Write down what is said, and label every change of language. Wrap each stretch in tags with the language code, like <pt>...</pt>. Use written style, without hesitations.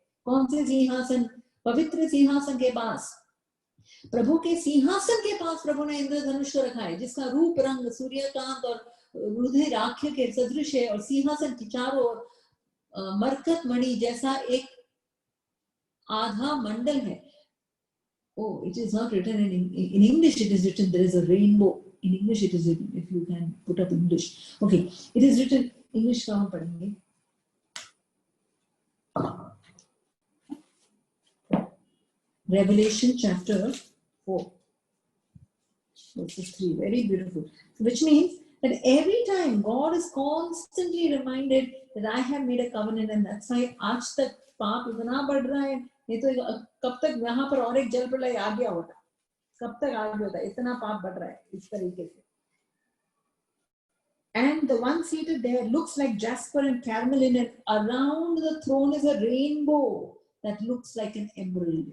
<hi>कौन से सिंहासन? पवित्र सिंहासन के पास, प्रभु के सिंहासन के पास प्रभु ने इंद्रधनुष को रखा है, जिसका रूप रंग सूर्यकांत और रुधिराक्ष के सदृश है, और सिंहासन की चारों ओर मरकत मणि जैसा एक आधा मंडल है।</hi> <en>Oh, it is not written in English. It is written there is a rainbow. In English it is written, if you can put up English. Okay, it is written English</en> <hi>का हम पढ़ेंगे।</hi> <en>Revelation chapter 4 verses 3, very beautiful. Which means that every time God is constantly reminded that I have made a covenant, and that's why</en> <hi>आज तक पाप इतना बढ़ रहा है। नहीं तो कब तक यहाँ पर और एक जल प्रलय आ गया होता, कब तक आ गया होता, इतना पाप बढ़ रहा है इस तरीके से।</hi> <en>And the one seated there looks like jasper and carnelian, and around the throne is a rainbow that looks like an emerald.</en>